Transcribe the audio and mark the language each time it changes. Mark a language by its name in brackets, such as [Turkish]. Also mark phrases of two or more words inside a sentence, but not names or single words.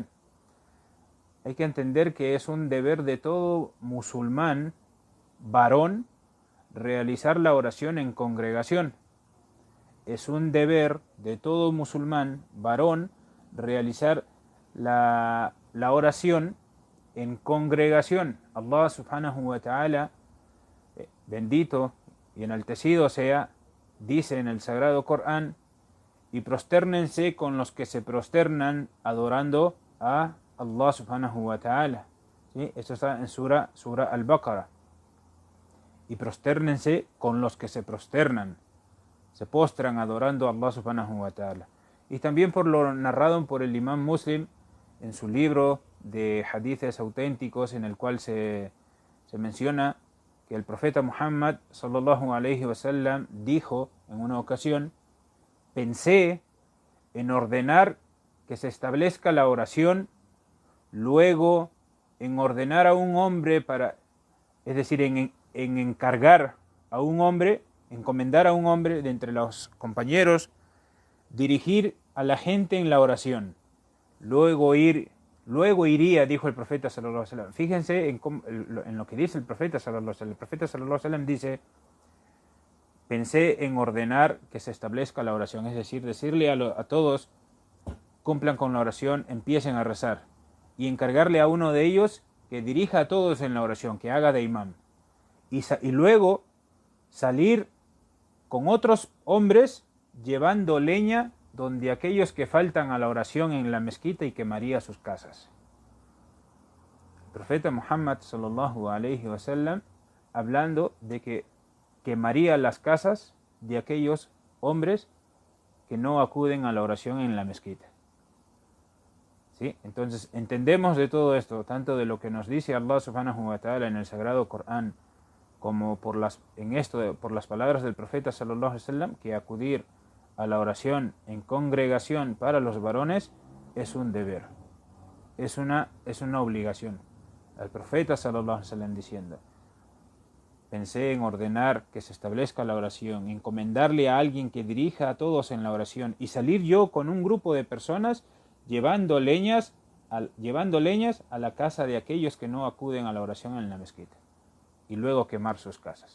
[Spanish] Hay que entender que es un deber de todo musulmán, varón, realizar la oración en congregación. Es un deber de todo musulmán, varón, realizar la oración en congregación. [Arabic] الله سبحانه وتعالى, [Spanish] bendito y enaltecido sea, dice en el Sagrado Corán: y prostérnense con los que se prosternan adorando a [Arabic] الله سبحانه وتعالى. [Spanish] ¿Sí? Esto está en Sura Al-Baqarah. Y prostérnense con los que se prosternan, se postran adorando a [Arabic] الله سبحانه وتعالى. [Spanish] Y también por lo narrado por el imam Muslim en su libro de hadices auténticos, en el cual se menciona que el profeta Muhammad [Arabic] صلى الله عليه وسلم [Spanish] dijo en una ocasión: pensé en ordenar que se establezca la oración, luego en ordenar a un hombre es decir, en encargar a un hombre, encomendar a un hombre de entre los compañeros, dirigir a la gente en la oración. Luego iría, dijo el profeta [Arabic] صلى الله عليه وسلم. [Spanish] Fíjense en lo que dice el profeta [Arabic] صلى الله عليه وسلم. [Spanish] El profeta [Arabic] صلى الله عليه وسلم [Spanish] dice: pensé en ordenar que se establezca la oración, es decir, decirle a todos: cumplan con la oración, empiecen a rezar, y encargarle a uno de ellos que dirija a todos en la oración, que haga de imam, y luego salir con otros hombres llevando leña donde aquellos que faltan a la oración en la mezquita, y quemaría sus casas. El profeta [Arabic] Muhammad صلى الله عليه وسلم, [Spanish] hablando de que quemaría las casas de aquellos hombres que no acuden a la oración en la mezquita. ¿Sí? Entonces entendemos de todo esto, tanto de lo que nos dice [Arabic] الله سبحانه وتعالى [Spanish] en el Sagrado Corán, como por las palabras del profeta [Arabic] صلى الله عليه وسلم, [Spanish] que acudir a la oración en congregación para los varones es un deber, es una obligación. El profeta [Arabic] صلى الله عليه وسلم [Spanish] diciendo: pensé en ordenar que se establezca la oración, encomendarle a alguien que dirija a todos en la oración, y salir yo con un grupo de personas llevando leñas llevando leñas a la casa de aquellos que no acuden a la oración en la mezquita y luego quemar sus casas.